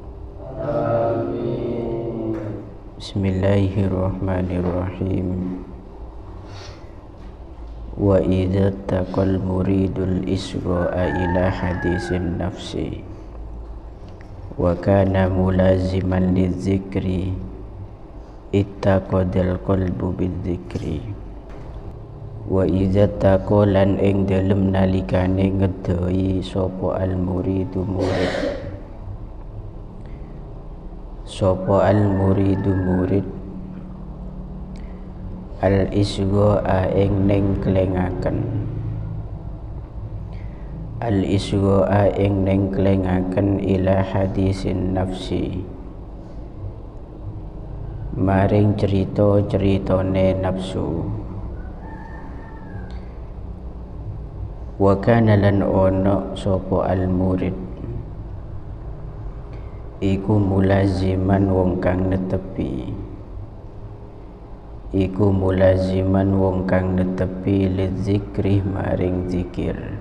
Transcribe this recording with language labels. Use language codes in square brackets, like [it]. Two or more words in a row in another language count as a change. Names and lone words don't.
[ar] Amin. بسم الله الرحمن الرحيم. وإذا تقل المريد الإسراء إلى حديث النفس وكان ملازما لذكر اتقد القلب بذكر. وإذا تقلل [jv] ing dalem nalikane ngedoi sapa al muridu murid, sapa al muridu murid al-isgha'a ing ning klengaken, al-isgha'a ing ning klengaken [ar] إلى حديث النفس [jv] maring cerita-ceritane nafsu. [ar] وكان [jv] lan ono sapa al-murid iku mulaziman wong kang netepi, iku mulaziman wong kang netepi lidzikri maring zikir.